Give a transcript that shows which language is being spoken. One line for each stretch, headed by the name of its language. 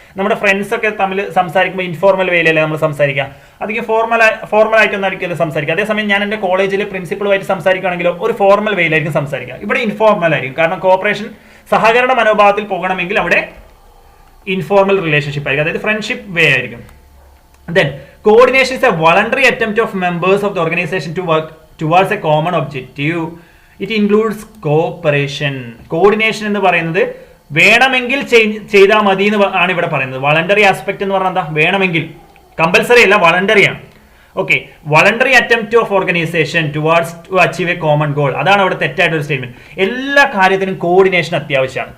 Malayalam: നമ്മുടെ ഫ്രണ്ട്സ് ഒക്കെ തമ്മിൽ സംസാരിക്കുമ്പോൾ ഇൻഫോർമൽ വേയിലല്ലേ നമ്മൾ സംസാരിക്കുക, അധികം ഫോർമൽ ആയിട്ടൊന്നും ആയിരിക്കും സംസാരിക്കുക. അതേസമയം ഞാൻ എൻ്റെ കോളേജിൽ പ്രിൻസിപ്പളുമായിട്ട് സംസാരിക്കുകയാണെങ്കിലോ ഒരു ഫോർമൽ വേയിലായിരിക്കും സംസാരിക്കുക. ഇവിടെ ഇൻഫോർമൽ ആയിരിക്കും. കാരണം കോഓപ്പറേഷൻ, സഹകരണ മനോഭാവത്തിൽ പോകണമെങ്കിൽ അവിടെ ഇൻഫോർമൽ റിലേഷൻഷിപ്പ് ആയിരിക്കും, അതായത് ഫ്രണ്ട്ഷിപ്പ് വേ ആയിരിക്കും.
English: Then coordination is a voluntary attempt of members of the organization to work towards a common objective. It includes cooperation.
Malayalam: Coordination എന്ന് പറയുന്നത് വേണമെങ്കിൽ ചെയ്താൽ മതി എന്ന് ആണ് ഇവിടെ പറയുന്നത്. വോളണ്ടറി ആസ്പെക്ട് എന്ന് പറഞ്ഞാൽ എന്താ? വേണമെങ്കിൽ, കമ്പൽസറി അല്ല, വോളണ്ടറി ആണ്.
English: Okay, voluntary attempt of organisation towards to achieve a common goal.
Malayalam: അതാണ് അവിടെ തെറ്റായിട്ടൊരു സ്റ്റേറ്റ്മെന്റ്. എല്ലാ കാര്യത്തിനും കോർഡിനേഷൻ അത്യാവശ്യമാണ്.